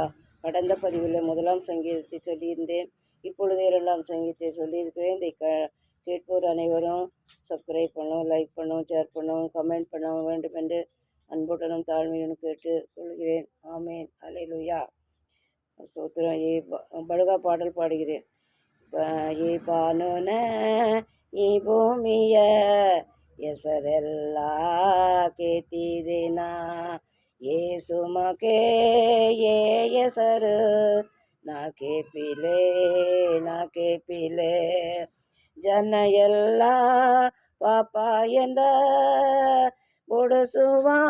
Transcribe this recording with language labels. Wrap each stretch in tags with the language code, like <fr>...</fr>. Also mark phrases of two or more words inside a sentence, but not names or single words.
<ta>கடந்த பதிவில் 1ஆம் சங்கீதத்தை சொல்லியிருந்தேன். இப்பொழுது 2ஆம் சங்கீதத்தை சொல்லியிருக்கிறேன். இதை கேட்போர் அனைவரும் சப்ஸ்கிரைப் பண்ணவும், லைக் பண்ணவும், ஷேர் பண்ணவும், கமெண்ட் பண்ணவும் வேண்டும் என்று அன்புடனும் தாழ்மையுடன் கேட்டு கொள்கிறேன். ஆமேன், அல்லேலூயா. சோத்திரம். படுகா பாடல் பாடுகிறேன்.</ta> <bfq>ಈ ಬಾನುನ ಈ ಭೂಮಿಯ ಹೆಸರೆಲ್ಲ ಕೇತಿದಿನ ಏಸು ಮಕೆ ಏ ಹೆಸರು ನಾ ಕೇಪಿಲೆ ಜನ ಎಲ್ಲ ಪಾಪಾಯಂದ ಬಿಡಿಸುವ</bfq>